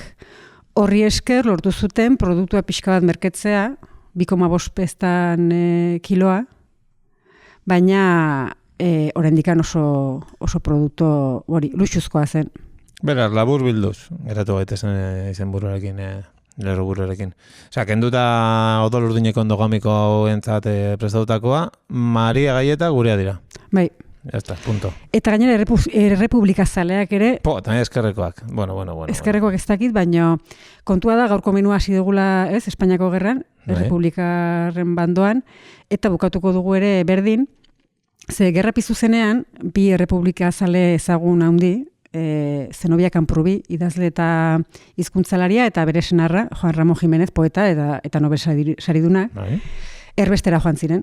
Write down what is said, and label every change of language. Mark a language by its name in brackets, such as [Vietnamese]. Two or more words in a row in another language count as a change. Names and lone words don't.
[Basque] Horri esker lortu zuten produktua pixka bat merketzea, 2,5 pestan kiloa, baina oraindikan oso produktu hori, luxuzkoa zen. Beraz, labur bilduz, geratu gaitezen izen buruarekin, lerro buruarekin. Osea, kenduta odol urdineko endogamiko hauentzat prestatutakoa, Maria gaieta gurea dira. Bai. [Spanish] Ya está, punto. [Basque] Eta gainera errepublika zaleak ere... [Spanish] También eskerrekoak. Bueno. [Basque] Eskerrekoak ez dakit, baina kontua da gaurko menua hasi dugula, ez, Espainiako gerran, errepublikaren bandoan, eta bukatuko dugu ere berdin, ze gerra pizu zenean, bi errepublika zale ezagun handi, Zenobia Kanprubi, idazle eta hizkuntzalaria, eta bere senarra, Juan Ramón Jiménez, poeta eta Nobel sariduna, erbestera joan ziren.